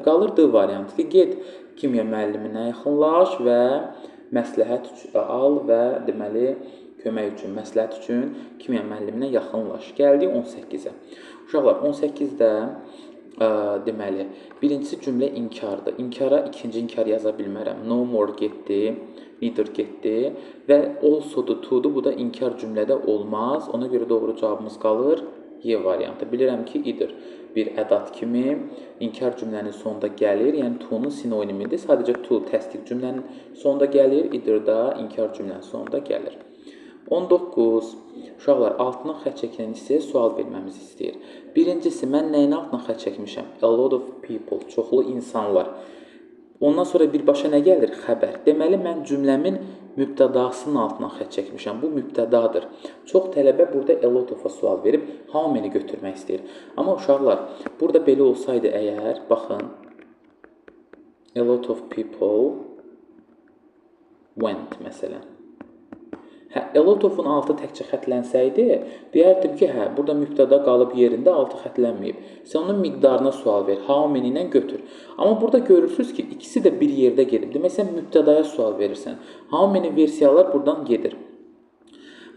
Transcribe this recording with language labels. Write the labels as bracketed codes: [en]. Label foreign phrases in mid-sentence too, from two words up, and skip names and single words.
[az] Qalır D variantı ki, get kimya müəlliminə yaxınlaş və məsləhət al və deməli, kömək üçün, məsləhət üçün kimya müəlliminə yaxınlaş. Gəldik 18-ə. Uşaqlar, 18-də deməli, birincisi cümlə inkardır. İnkara ikinci inkar yaza bilmərəm. [en] No more [az] getdi, neither getdi və also-dur, to-dur. Bu da inkar cümlədə olmaz. Ona görə doğru cavabımız qalır Y variantı. Bilirəm ki, either bir ədat kimi inkar cümlənin sonunda gəlir. Yəni, to-nun sinonimidir. Sadəcə to təsdiq cümlənin sonunda gəlir. Either da inkar cümlənin sonunda gəlir. 19. Uşaqlar, altından xət çəkilən hissəyə sual verməmizi istəyir. Birincisi, mən nəyin altından xət çəkmişəm? [en] A lot of people, [az] çoxlu insanlar. Ondan sonra birbaşa nə gəlir? Xəbər. Deməli, mən cümləmin mübtədasının altından xət çəkmişəm. Bu mübtədadır. Çox tələbə burada [en] a lot of- [az] a sual verib, [en] how many [az] götürmək istəyir. Amma uşaqlar, burada belə olsaydı əgər, baxın, [en] a lot of people went, məsələn. A lot of- [az] un altı təkcə xətlənsəydi, deyərdim ki, burada mübtəda qalıb yerində, altı xətlənməyib. Sən onun miqdarına sual ver, [en] how many [az] ilə götür. Amma burada görürsünüz ki, ikisi də bir yerdə gedib. Demək, sən mübtədaya sual verirsən. [en] How many [az] versiyalar buradan gedir.